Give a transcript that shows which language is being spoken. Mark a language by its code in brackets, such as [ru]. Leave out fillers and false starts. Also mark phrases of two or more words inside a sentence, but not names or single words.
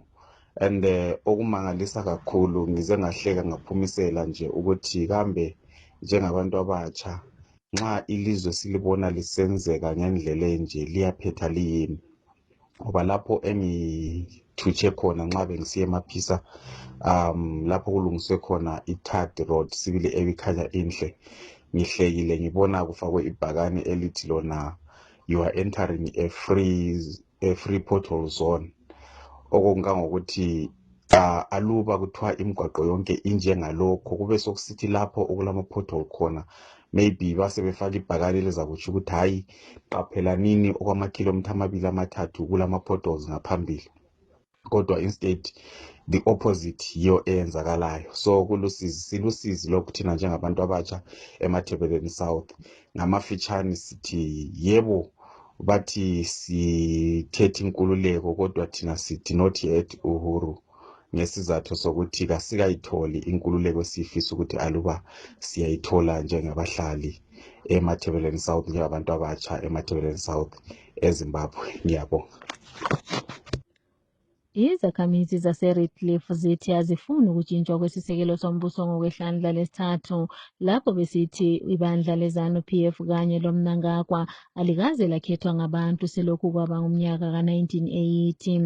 [nd] And okumangalisa kakhulu ngize ngahleka ngaphumisela nje ukuthi kambe njengabantu abatsha nxa ilizwe silibona lisenzeka ngendlela enje liyaphetha liyini. Ngoba lapho engithutshe khona nxa bengisiya eMaphisa lapho kulungiswe khona i-Third Road sibili ebikhanya inhle, ngihlekile ngibona kufakwe ibhakane elithi lona [en] you are entering a free pothole zone. [nd] Okungangokuthi aluba kuthiwa imigwaqo yonke injengalokho kube sokusithi lapho okulama-pothole khona maybe basebefaka ibhakane elizakutsho ukuthi hayi qaphelanini okwamakhilomitha 2-3 kulama-potholes ngaphambili. Kodwa [en] instead the opposite [nd] yiyo eyenzakalayo. So silusizi lokhu thina njengabantu abatsha emaThebeleleni South. Ngamafitshane sithi yebo bathi sithethe inkululeko kodwa thina sithi [en] not yet [nd] Uhuru, ngesizathu sokuthi kasikayitholi inkululeko esifisa ukuthi aluba siyayithola njengabahlali emaThebeleleni South, njengabantu abatsha emaThebeleleni South eZimbabwe. Ngiyabonga. Izakhamizi zaseRedcliffe zithi azifuni ukutshintshwa kwesisekelo sombuso ngokwehlandla lesithathu, lapho besithi ibandla leZANU-PF kanye loMnangagwa alikaze lakhethwa ngabantu selokhu kwaba ngumnyaka ka-1980.